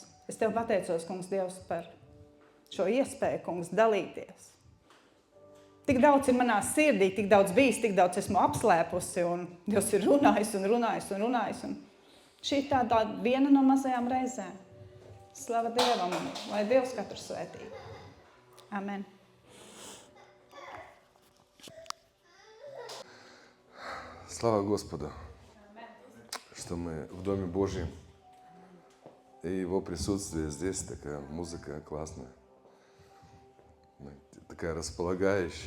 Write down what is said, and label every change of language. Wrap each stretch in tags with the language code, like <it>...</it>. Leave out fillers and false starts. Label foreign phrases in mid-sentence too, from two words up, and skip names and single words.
<lv>Es Tev pateicos, Kungs, Dievs, par šo iespēju, Kungs, dalīties. Tik daudz ir manā sirdī, tik daudz bijis, tik daudz esmu apslēpusi, un Dievs ir runājis. Un šī ir tāda viena no mazajām reizēm. Slava Dievam, lai Dievs katru svētī. Amen.</lv> <ru>Слава Господу, что мы в Доме Божьем, и Его присутствие здесь, такая музыка классная, такая располагающая.</ru>